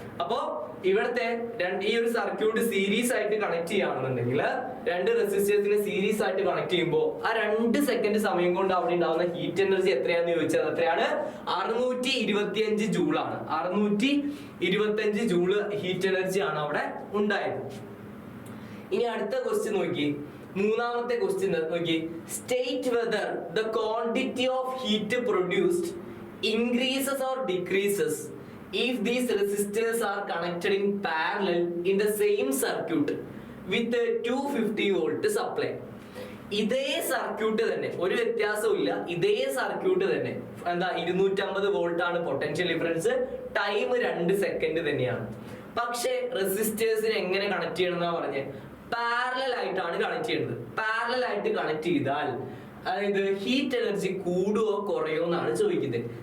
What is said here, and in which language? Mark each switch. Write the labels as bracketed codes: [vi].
[ml] അപ്പോ ഇവിടുത്തെ ഈ ഒരു സർക്യൂട്ട് സീരീസ് ആയിട്ട് കണക്ട് ചെയ്യുകയാണെന്നുണ്ടെങ്കിൽ, രണ്ട് റെസിസ്റ്റേഴ്സിനെ സീരീസ് ആയിട്ട് കണക്ട് ചെയ്യുമ്പോൾ ആ 2 സെക്കൻഡ് സമയം കൊണ്ട് അവിടെ ഉണ്ടാവുന്ന ഹീറ്റ് എനർജി എത്രയാണെന്ന് ചോദിച്ചാൽ എത്രയാണ്? 625 ജൂളാണ്. 625 ജൂള് ഹീറ്റ് എനർജി ആണ് അവിടെ ഉണ്ടായത്. ഇനി അടുത്ത ക്വസ്റ്റ്യൻ നോക്കി, മൂന്നാമത്തെ ക്വസ്റ്റ്യൻ നോക്കി. [en] State whether the quantity of heat produced increases or decreases if these resistors are connected in parallel in the same circuit with a 250 volt supply. [ml] ഇതേ സർക്യൂട്ട് തന്നെ, ഒരു വ്യത്യാസവും ഇല്ല. ഇതേ സർക്യൂട്ട് തന്നെ എന്താ? 250 വോൾട്ട് ആണ് പൊട്ടൻഷ്യൽ ഡിഫറൻസ്, ടൈം 2 സെക്കൻഡ് തന്നെയാണ്. പക്ഷേ റെസിസ്റ്റേഴ്സിനെ എങ്ങനെ കണക്ട് ചെയ്യണം എന്നാ പറഞ്ഞേ? പാരലൽ ആയിട്ടാണ് കണക്ട് ചെയ്യുന്നത്. പാരലൽ ആയിട്ട് കണക്ട് ചെയ്താൽ അതായത് ഹീറ്റ് എനർജി കൂടുകയോ കുറയോ എന്നാണ് ചോദിക്കുന്നത്.